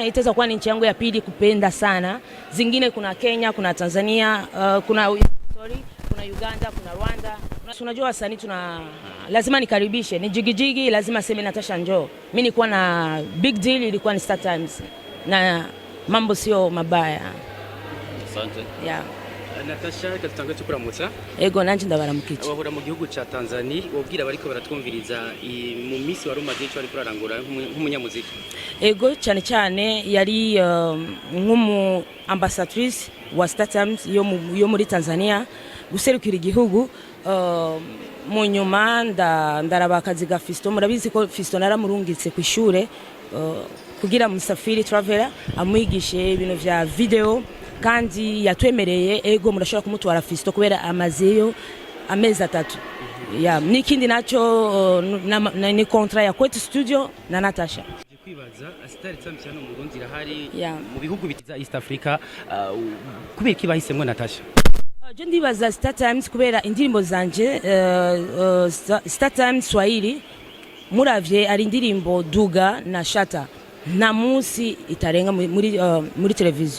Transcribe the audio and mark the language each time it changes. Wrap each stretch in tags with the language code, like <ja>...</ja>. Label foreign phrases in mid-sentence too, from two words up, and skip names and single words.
<sw>Itaweza kuwa ni nchi yangu ya pili kupenda sana. Zingine kuna Kenya, kuna Tanzania, kuna Uganda, kuna Rwanda. Unajua wasanii lazima nikaribishe. Ni jigijigi lazima sema Natasha njoo. Mimi nilikuwa na</sw> <en>big deal</en> <sw>ilikuwa ni Star Times. Na mambo sio mabaya. Asante. Yeah.</sw> <rn>Natasha katutanga cyukuramutsa. Ego nanje ndabaramukije. Abahora mu gihugu ca Tanzania wobwira bariko baratwumviriza mu misi wari umaze cyo ari kurarangura nk'umunyamuziki. Ego cyane yari nk'umu ambassadrice wa Star Times yo muri Tanzania guserukira igihugu. Mu nyuma ndaraba akazi ga Fiston. Murabizi ko Fiston aramurungitse ku ishure kugira Musafiri Traveler amwigishe ibintu vya video kandi yatwemereye. Ego murashobora kumutwara Fiston kubera amazeyo amezi 3. Yeah, nikindi nacho ni contrat ya Kwetu Studio na Natasha. Kwibaza Star Times cyane mu Burundi irahari mu bihugu bitiza East Africa, kubera ki bahisemwe Natasha? Je ndibaza Star Times kubera indirimbo zanje Star Times Swahili muravye ari indirimbo Duga na Shata na musi itarenga muri televiziyo.</rn>